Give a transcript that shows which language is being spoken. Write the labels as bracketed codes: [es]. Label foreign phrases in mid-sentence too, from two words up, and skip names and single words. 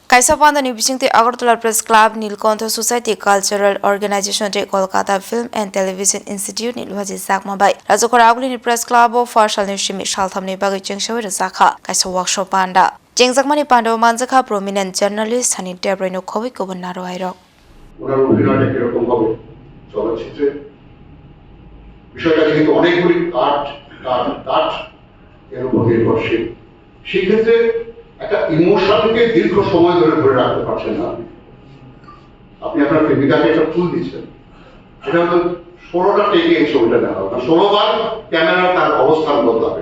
[trp] Kaisapanda ni bisingti Agartala Press Club Nilkantha Society Cultural Organization te Kolkata Film and Television Institute ni luhaji sakma bai Rajokora Aguli ni Press Club of Farshal ni Shimi Shaltham ni bagi chengshawi rasakha kaisa workshop panda Jengjakmani panda manjakha [en] prominent journalist [trp] Hani Debre no Khowi Kobunaro Airo [bn] ওনার অভিনয়টা কিরকম হবে চলচ্চিত্রে বিষয়টা কিন্তু অনেকগুলি কাট এর উপর নির্ভরশীল সেক্ষেত্রে একটা ইমোশনকে দীর্ঘ সময় ধরে রাখতে পারছেন না আপনি আপনার প্রেমিকাকে একটা ফুল দিচ্ছেন এটা হলো 16টা টেকে এই ছবিটা দেখা হবে 16 বার ক্যামেরা তার অবস্থান বদলাবে